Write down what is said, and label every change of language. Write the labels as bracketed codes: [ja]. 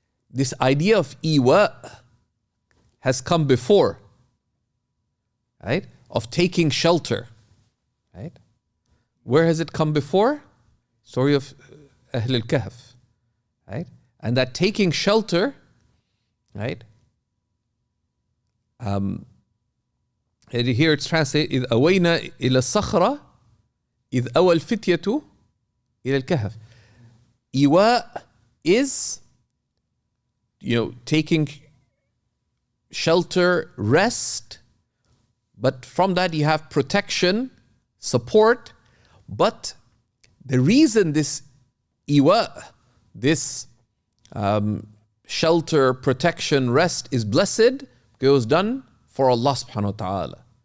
[en] This idea of iwa has come before, right? Of taking shelter, right? Where has it come before? Story of al-Kahf. Right? And that taking shelter, right? Here it's translated, [ar] إِذْ أَوَيْنَا إِلَى الصَّخْرَةِ إِذْ أَوَى الْفِتْيَةُ إِلَى الْكَهْفِ. [en] Iwa is, taking shelter, rest, but from that you have protection, support. But the reason this iwa, this shelter, protection, rest is blessed, it was done for Allah subhanahu wa ta'ala.